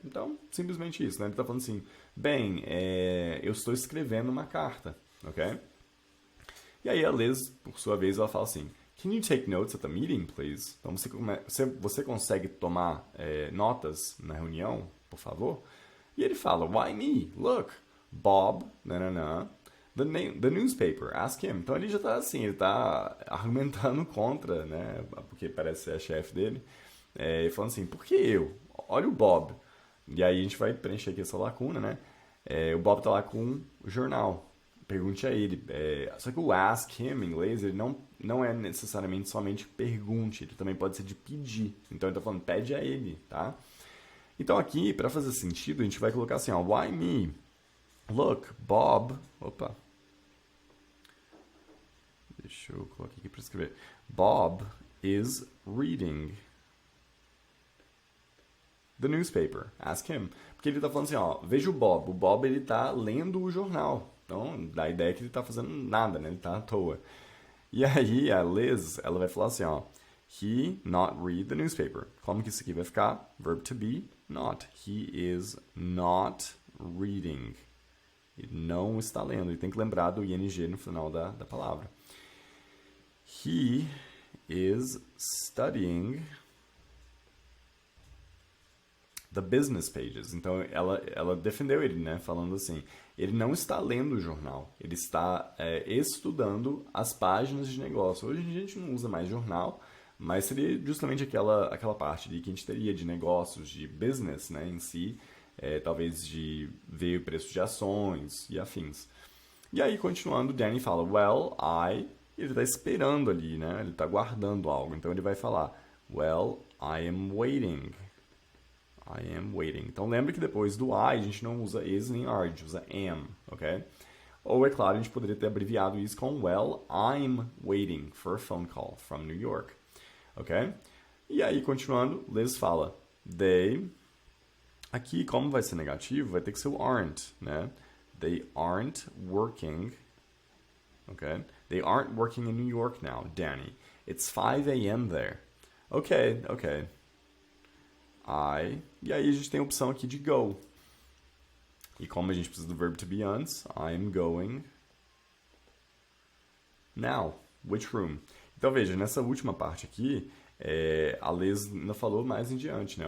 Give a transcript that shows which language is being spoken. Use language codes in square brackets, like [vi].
[pt] Então, simplesmente isso, né? Ele está falando assim, bem, eu estou escrevendo uma carta, ok? E aí a Liz, por sua vez, ela fala assim, [en] can you take notes at the meeting, please? [pt] Então, você consegue tomar notas na reunião, por favor? E ele fala, [en] why me? Look, Bob, the newspaper, ask him. [pt] Então, ele já está assim, ele está argumentando contra, né? Porque parece ser a chefe dele. E falando assim, por que eu? Olha o Bob. E aí a gente vai preencher aqui essa lacuna, né? O Bob tá lá com o jornal. Pergunte a ele. Só que o [en] ask him, [pt] em inglês, ele não é necessariamente somente pergunte. Ele também pode ser de pedir. Então ele tá falando, pede a ele, tá? Então aqui, para fazer sentido, a gente vai colocar assim, ó. [en] Why me? Look, Bob... [pt] Opa. Deixa eu colocar aqui para escrever. [en] Bob is reading the newspaper. Ask him. [pt] Porque ele tá falando assim, ó, veja o Bob. O Bob, ele tá lendo o jornal. Então, dá a ideia que ele tá fazendo nada, né? Ele tá à toa. E aí, a Liz, ela vai falar assim, ó, [en] he not read the newspaper. [pt] Como que isso aqui vai ficar? [en] Verb to be, not. He is not reading. [pt] Ele não está lendo. Ele tem que lembrar do ing no final da palavra. [en] He is studying the business pages. [pt] Então, ela defendeu ele, né? Falando assim, ele não está lendo o jornal, ele está estudando as páginas de negócio. Hoje a gente não usa mais jornal, mas seria justamente aquela parte de que a gente teria de negócios, de business, né, em si, talvez de ver o preço de ações e afins. E aí, continuando, o Danny fala, well, ele está esperando ali, né? Ele está guardando algo. Então, ele vai falar, well, [en] I am waiting. I am waiting. [pt] Então, lembra que depois do I, a gente não usa is nem are, a gente usa am, ok? Ou, é claro, a gente poderia ter abreviado isso com, [en] well, I'm waiting for a phone call from New York, [pt] ok? E aí, continuando, Liz fala, they... Aqui, como vai ser negativo, vai ter que ser o aren't, né? [en] They aren't working, ok? They aren't working in New York now, Danny. It's 5 a.m. there. Ok. [pt] E aí a gente tem a opção aqui de go. E como a gente precisa do verbo to be antes, [en] I'm going now. Which room? [pt] Então veja, nessa última parte aqui, a Liz ainda falou mais em diante, né?